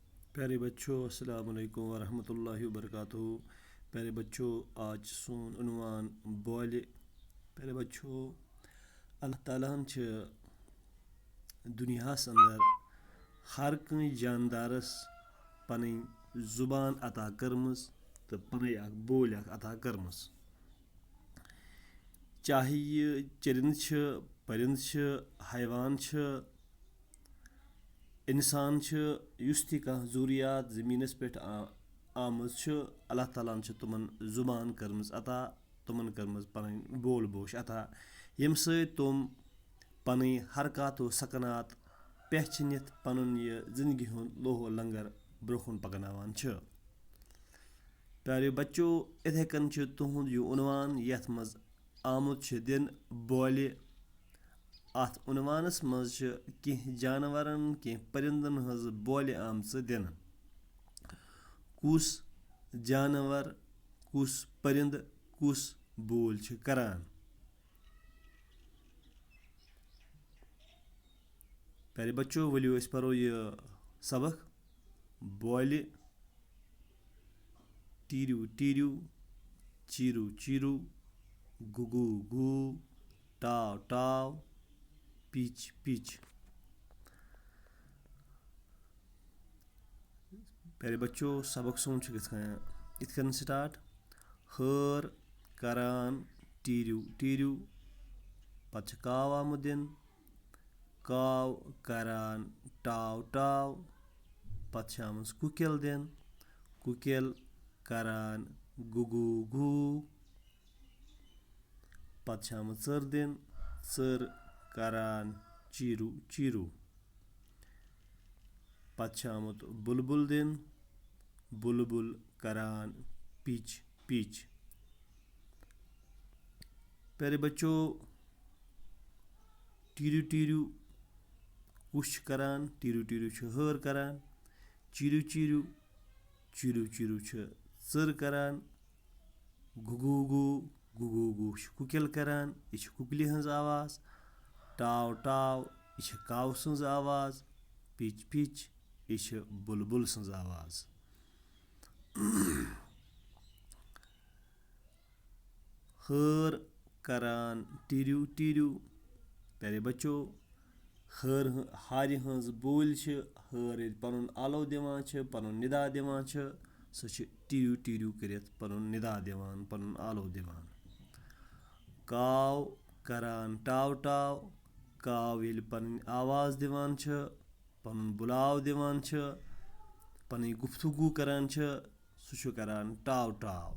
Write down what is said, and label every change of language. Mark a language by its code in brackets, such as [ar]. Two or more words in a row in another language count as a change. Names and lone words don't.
[hi] प्यारे बच्चों, [ar] السلام عليكم ورحمة الله وبركاته. [hi] प्यारे बच्चों, [ks] आज सोन उन्वान बोले। [hi] प्यारे बच्चों, [ks] अल्लाह ताला छ दुनियास अंदर हर कं जानदारस पन जुबान अता कर्मस तो पन बोल अता कर्मस। चाहे यह चरिंद परिंद हैवान इंसान युस ती कह ज़रूरियात ज़मीनस पे आमज अल्लाह ताला तुमन जुबान कर्मज अता, तुमन कर्मज पन बोल बोश अता, यम तुम पन हरकत व सकनात पहचनित पनुन यह जिंदगी हुंद लोहो लंगर ब्रोखुन पकनावान छ। [hi] प्यारे बच्चों, [ks] इथे कन तुहुंद यह उन्वान यथ मज आमुद दिन बोले। अत उन्वानस मज कह जानवरन कह परिंदन हज बोले आमच दिन। कुस जानवर कुस परिंद कुस बोल करान। [hi] प्यारे बच्चों, [ks] वलियो अस परो यह सबक। बोले टीरू टीरू, चीरू चीरू, गुगू गू, टाव टाव, पीच पीच। [hi] प्यारे बच्चों, [ks] सबक सोन इत स्टार्ट। हर करान टीरू टीरू, पत काव आमुद दिन। काव करान टाव टाव, पत आमज कुकिल दिन। कुकिल करान गुगू गू, पत आमज चर दिन। चर करान चीरू चीरू, पत आमुद बुलबुल दिन। बुलबुल करान पीच पीच। [hi] प्यारे बच्चों, [ks] टीरू टीरू कुछ करान। टीरू टीरू हर करान। चीरू चीरू, चीरू चीरू चर करान। गुगू गू, गुगू गू कुकिल करान, यह कुकलि हंज आवाज। टाव टाव, यह काव सज आवाज। पिच पिच, यह बुलबुल सज आवाज। हर करान टीरू टीरू। [hi] प्यारे बच्चों, [ks] हारि हंज बोल हर पनुन आलो दिवान पनुन निदा दिवान सह टीरू टीरू करित पनुन निदा दिवान पनुन आलो दिवान। काव करान टाव टाव, काव येल पनुन आवाज दिवान पनुन बुलाव दिवान पनुन गुफ्तगू करान सह करान टाव टाव।